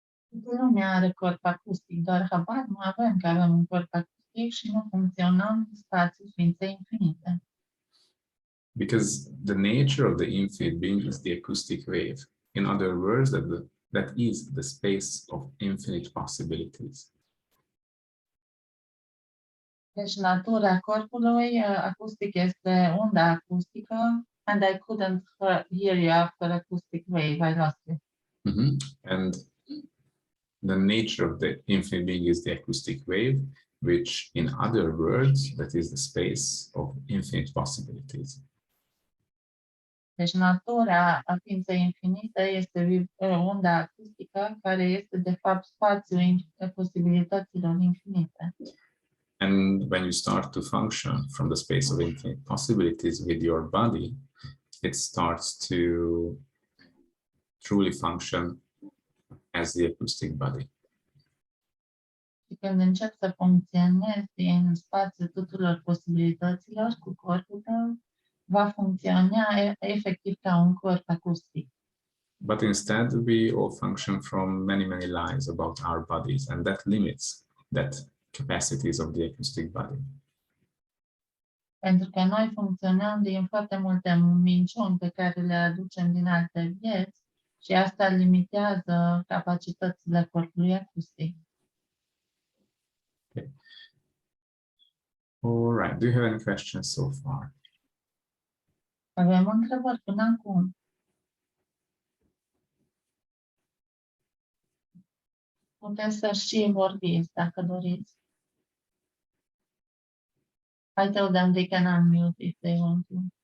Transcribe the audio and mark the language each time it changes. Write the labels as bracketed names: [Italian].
[Romanian] Lumea are corp acustic, doar habar nu avem că avem un corp acustic și nu funcționăm în spațiul ființei infinite. [English] Because the nature of the infinite being is the acoustic wave. In other words, that is the space of infinite possibilities. [Romanian] Deci natura corpului, acoustic este unda acustică, [English] and I couldn't hear you after acoustic wave, I lost you. And the nature of the infinite being is the acoustic wave, which in other words, that is the space of infinite possibilities. [Romanian] Deci natura a ființei infinite este unda acustică, care este de fapt spațiul posibilităților infinite. [English] And when you start to function from the space of infinite possibilities with your body, it starts to truly function as the acoustic body. [Romanian] Și când începi să funcționezi din spațiul tuturor posibilităților cu corpul tău, va funcționa efectiv ca un corp acustic. [English] But instead, we all function from many, many lies about our bodies, and that limits that capacities of the acoustic body. [Romanian] Pentru că noi funcționăm din foarte multe minciuni pe care le aducem din alte vieți și asta limitează capacitățile corpului acustic. [English] Okay. All right. Do you have any questions so far? [Romanian] Avem întrebări până acum. Puteți să și vorbiți dacă doriți. [English] I tell them they can unmute if they want to.